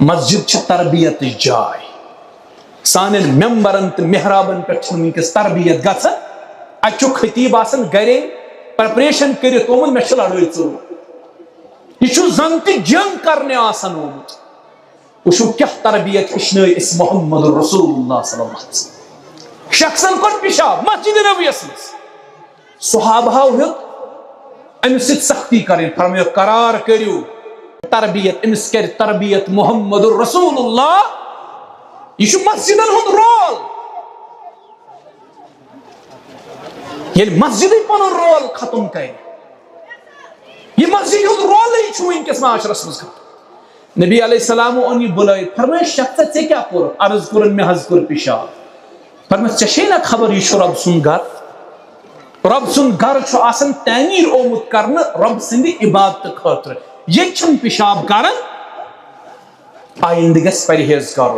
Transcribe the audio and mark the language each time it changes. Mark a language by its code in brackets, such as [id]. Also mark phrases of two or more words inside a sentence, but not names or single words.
[ks] مسجد چھِ تربیتٕچ جاے سانٮ۪ن ممبرن تہٕ محرابن پٮ۪ٹھ چھنہٕ وٕنکیٚس تربیت گژھان اتہِ چھُ خطیٖب آسان گرے پریپریشن کٔرِتھ آمُت مےٚ چھِ لڑٲے ژوٚرمُت یہِ چھُ زن تہِ جنگ کرنہِ آسان آمُت وٕچھو کیٛاہ تربیت ہیٚچھنٲے أسۍ محمد رسول اللہ [ar] صلی اللہ علیہ وسلم [ks] شخصن کوٚر پِشاب مسجد نبویَس منٛز صحابہو ہیوٚت أمِس سۭتۍ سختی کرٕنۍ فرمٲیو قرار کٔرِو تربیت أمِس کرِ تربیت محمد رسول اللہ یہِ چھُ مسجدن ہُنٛد رول ییٚلہِ مسجدٕے پنُن رول ختم کرِ یہِ مسجد ہُنٛد رولٕے چھُ وٕنکیٚس معاشرس منٛز ختم نبی علیہ السلامو اوٚن یہِ بُلٲیِتھ فرمٲیو شخصا ژےٚ کیٛاہ کوٚرُتھ عرض کوٚرُن مےٚ حظ کوٚر پِشاب فرمٲیو ژےٚ چھے نا خبر یہِ چھُ رۄب سُنٛد گرٕ رۄب سُنٛد گرٕ چھُ آسان تعمیٖر آمُت کرنہٕ رۄب سٕنٛدِ عبادتہٕ خٲطرٕ ییٚتہِ چھِنہٕ پِشاب کران آئندہ گژھِ پرہیز کرُن.